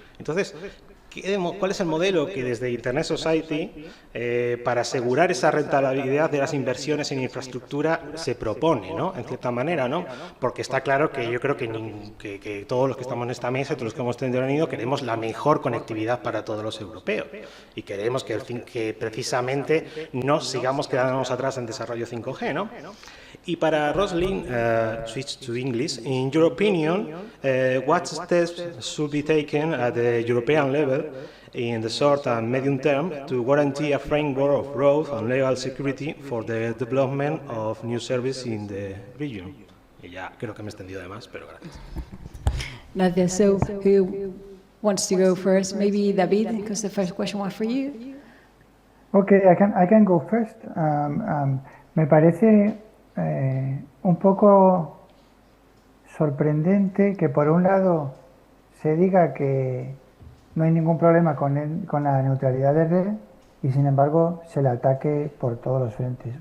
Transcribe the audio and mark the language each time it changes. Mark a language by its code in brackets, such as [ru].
[es] Entonces, ¿cuál es el modelo que desde Internet Society, para asegurar esa rentabilidad de las inversiones en infraestructura, se propone, ¿no? En cierta manera, ¿no? Porque está claro que yo creo que todos los que estamos en esta mesa, todos los que hemos tenido, queremos la mejor conectividad para todos los europeos y queremos que precisamente no sigamos quedándonos atrás en desarrollo 5G, ¿no? Y para Roslyn, [en] switch to English. In your opinion, what steps should be taken at the European level in the short and medium term to guarantee a framework of growth and legal security for the development of new services in the region? [es] Y ya creo que me he extendido de más, pero gracias. Gracias. [en] So, who wants to go first? Maybe David, because the first question was for you. Okay, I can go first. [es] Me parece un poco sorprendente que por un lado se diga que no hay ningún problema con la neutralidad de red y sin embargo se le ataque por todos los frentes.